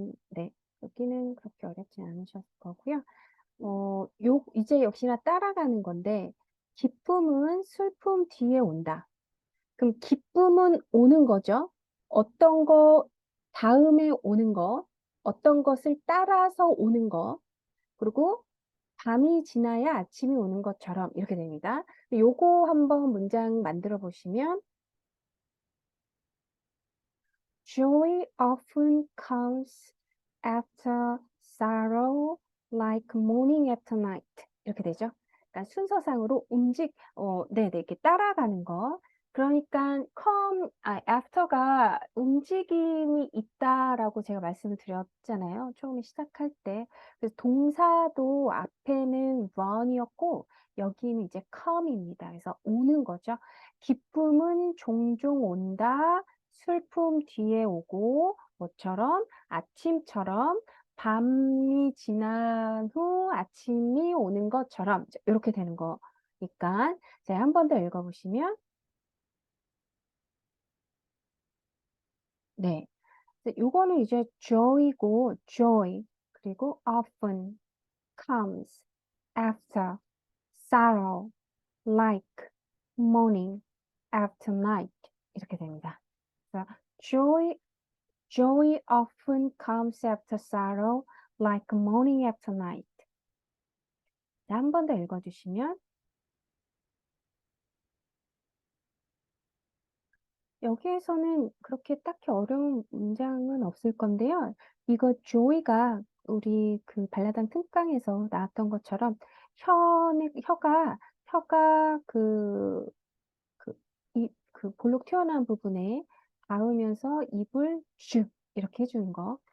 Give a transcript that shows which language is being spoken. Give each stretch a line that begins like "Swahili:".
Korean: 네, 여기는 그렇게 어렵지 않으셨을 거고요. 이제 역시나 따라가는 건데, 기쁨은 슬픔 뒤에 온다. 그럼 기쁨은 오는 거죠. 어떤 거 다음에 오는 거, 어떤 것을 따라서 오는 거, 그리고 밤이 지나야 아침이 오는 것처럼 이렇게 됩니다. 요거 한번 문장 만들어 보시면
English: Joy often comes after sorrow like morning after night
Korean: 이렇게 되죠. 그러니까 순서상으로 네네, 이렇게 따라가는 거. 그러니까 after가 움직임이 있다라고 제가 말씀을 드렸잖아요. 처음에 시작할 때. 그래서 동사도 앞에는 run이었고, 여기는 이제 come입니다. 그래서 오는 거죠. 기쁨은 종종 온다. 슬픔 뒤에 오고, 뭐처럼, 아침처럼, 밤이 지난 후 아침이 오는 것처럼 이렇게 되는 거니까 자, 한 번 더 읽어보시면 네, 요거는 이제
English: joy고 joy
Korean: 그리고
English: often comes after sorrow like morning after night
Korean: 이렇게 됩니다.
English: 자, joy often comes after sorrow like morning after night.
Korean: 한 번 더 읽어주시면 여기에서는 그렇게 딱히 어려운 문장은 없을 건데요. 이거 조이가 우리 그 발라당 특강에서 나왔던 것처럼 혀가 그 볼록 튀어나온 부분에 닿으면서 입을 쭉 이렇게 해주는 거.